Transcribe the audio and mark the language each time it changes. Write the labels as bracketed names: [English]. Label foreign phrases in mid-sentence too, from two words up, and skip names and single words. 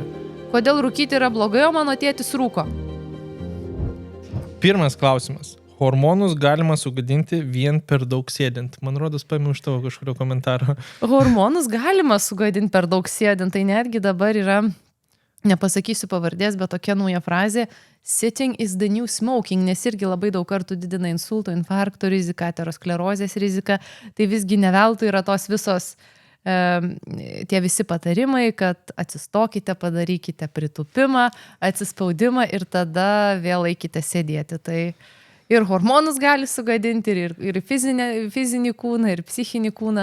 [Lithuanian] Kodėl rūkyti yra blogai, o mano tėtis rūko? Pirmas klausimas. Hormonus galima sugadinti vien per daug sėdint. Man rodos, paėmiau iš tavo kažkurio komentaro. Hormonus galima sugadinti per daug sėdint. Tai netgi dabar yra, nepasakysiu pavardės, bet tokia nauja frazė, [English] sitting is the new smoking, [Lithuanian] nes irgi labai daug kartų didina insulto, infarkto riziką, aterosklerozės riziką. Tai visgi ne veltui yra tos visos tie visi patarimai, kad atsistokite, padarykite pritūpimą, atsispaudimą ir tada vėl eikite sėdėti. Tai ir hormonus gali sugadinti, ir fizinį kūną, ir psichinį kūną.